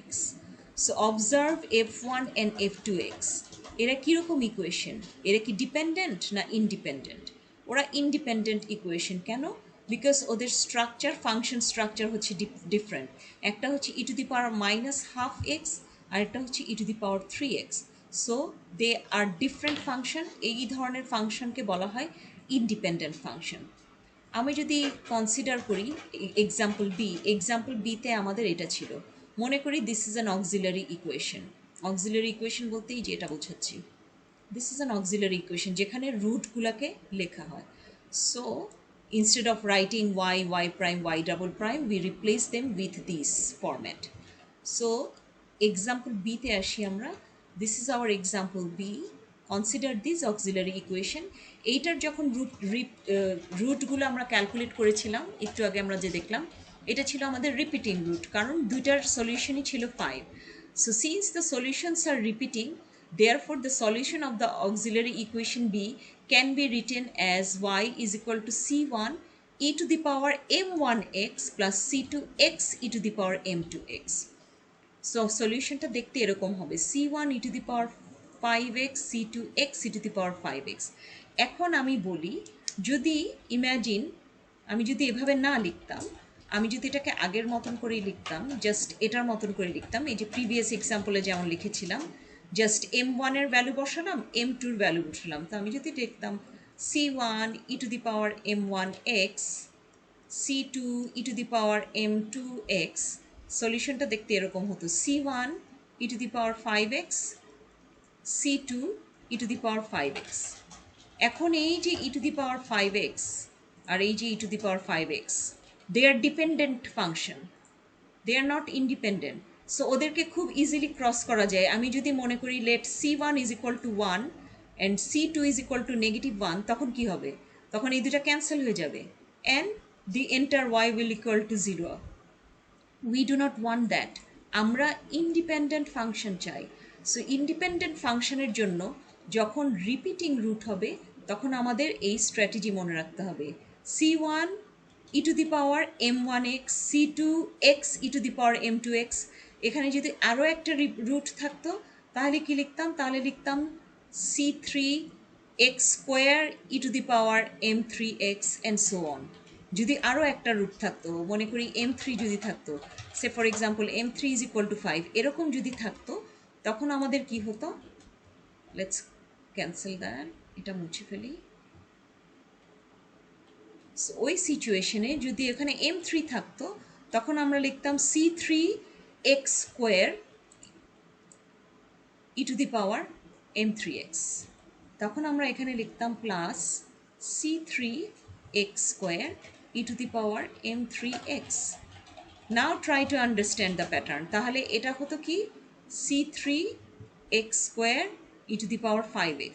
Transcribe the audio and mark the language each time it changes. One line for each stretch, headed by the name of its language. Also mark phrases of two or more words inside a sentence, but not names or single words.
English: so observe f1 and f2x,
Bangla: এরা কীরকম ইকুয়েশন? এরা কি ডিপেন্ডেন্ট না ইন্ডিপেন্ডেন্ট? ওরা ইন্ডিপেন্ডেন্ট ইকুয়েশন। কেন? বিকজ ওদের স্ট্রাকচার, ফাংশন স্ট্রাকচার হচ্ছে ডিফারেন্ট। একটা হচ্ছে
English: e to the power minus half x,
Bangla: আর একটা হচ্ছে
English: e to the power 3x. so they are different function.
Bangla: এই ধরনের ফাংশনকে বলা হয়
English: independent function.
Bangla: আমি যদি কনসিডার করি এক্সাম্পল বিতে আমাদের এটা ছিল, মনে করি
English: this is an auxiliary equation.
Bangla: অক্সিলারি ইকুয়েশন বলতেই যে এটা বোঝাচ্ছি,
English: this is an auxiliary equation
Bangla: যেখানে রুটগুলোকে লেখা হয়।
English: so instead of writing y prime y double prime, we replace them with this format.
Bangla: সো এক্সাম্পল বিতে আসি আমরা।
English: this is our example B. consider this auxiliary equation.
Bangla: এইটার যখন রুটগুলো আমরা ক্যালকুলেট করেছিলাম একটু আগে আমরা যে দেখলাম, এটা ছিল আমাদের
English: repeating root,
Bangla: কারণ দুইটার সলিউশনই ছিল 5.
English: so since the solutions are repeating, therefore the solution of the auxiliary equation b can be written as y is equal to c1 e to the power m1x plus c2 x e to the power m2x.
Bangla: সো সলিউশনটা দেখতে এরকম হবে c1
English: e to the power 5x,
Bangla: c2 x
English: e to the power 5x.
Bangla: এখন আমি বলি, যদি ইম্যাজিন আমি যদি এভাবে না লিখতাম, আমি যদি এটাকে আগের মতন করেই লিখতাম, জাস্ট এটার মতন করে লিখতাম, এই যে প্রিভিয়াস এক্সাম্পলে যেমন লিখেছিলাম, জাস্ট m1 এর ভ্যালু বসালাম, m2 এর ভ্যালু বসালাম। তো আমি যদি লিখতাম c1
English: e to the power m1x,
Bangla: c2
English: e to the power m2x,
Bangla: সলিউশনটা দেখতে এরকম হতো c1
English: e to the power 5x,
Bangla: c2
English: e to the power 5x.
Bangla: এখন এই যে
English: e to the power 5x
Bangla: আর এই যে
English: e to the power 5x, they are dependent function, they are not independent.
Bangla: সো ওদেরকে খুব ইজিলি ক্রস করা যায়। আমি যদি মনে করি
English: লেট c1 is equal to 1 and c2 is equal to -1,
Bangla: তখন কি হবে? তখন এই দুটা ক্যান্সেল হয়ে যাবে
English: and the entire y will equal to 0. We do not want that.
Bangla: আমরা
English: independent function
Bangla: চাই। সো
English: independent function
Bangla: জন্য যখন
English: repeating root
Bangla: হবে, তখন আমাদের এই স্ট্র্যাটেজি মনে রাখতে হবে c1
English: e to the power m1x,
Bangla: c2 x
English: e to the power m2x.
Bangla: এখানে যদি আরও একটা রুট থাকতো তাহলে কি লিখতাম? তাহলে লিখতাম
English: c3 x স্কোয়ার e to the power m3x and so on.
Bangla: যদি আরও একটা রুট থাকতো, মনে করি m3 যদি থাকতো,
English: say for example m3 is equal to 5,
Bangla: এরকম যদি থাকতো, তখন আমাদের কি হতো?
English: let's cancel that,
Bangla: এটা মুছে ফেলি। ওই সিচুয়েশনে যদি এখানে m3 থাকতো, তখন আমরা লিখতাম
English: c3 x square e to the power m3x.
Bangla: তখন আমরা এখানে লিখতাম
English: প্লাস c3 x square e to the power m3x. Now try to understand the pattern.
Bangla: তাহলে এটা হতো কি
English: c3 x square e to the power 5x.